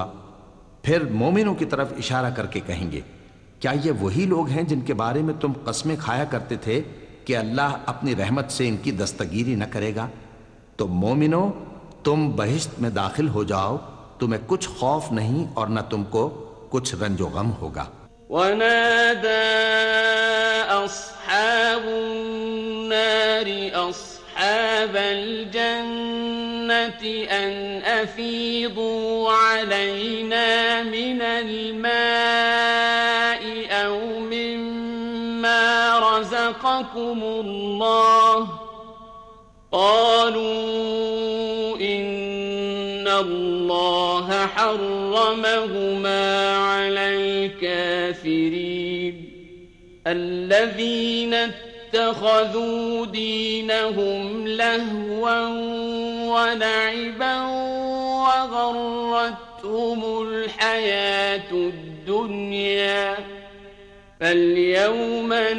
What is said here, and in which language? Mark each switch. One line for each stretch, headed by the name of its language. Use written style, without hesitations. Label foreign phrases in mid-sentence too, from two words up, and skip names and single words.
Urdu: پھر مومنوں کی طرف اشارہ کر کے کہیں گے، کیا یہ وہی لوگ ہیں جن کے بارے میں تم قسمیں کھایا کرتے تھے کہ اللہ اپنی رحمت سے ان کی دستگیری نہ کرے گا? تو مومنو، تم بہشت میں داخل ہو جاؤ، تمہیں کچھ خوف نہیں اور نہ تم کو کچھ رنج و غم ہوگا.
Arabic: ونادى أصحاب النار أصحاب الجنة أن أفيضوا علينا من الماء أو مما رزقكم الله قالوا إن الله حرمهما على الكافرين الذين اتخذوا دينهم لهوا ولعبا وغرتهم الحياة الدنيا فاليوم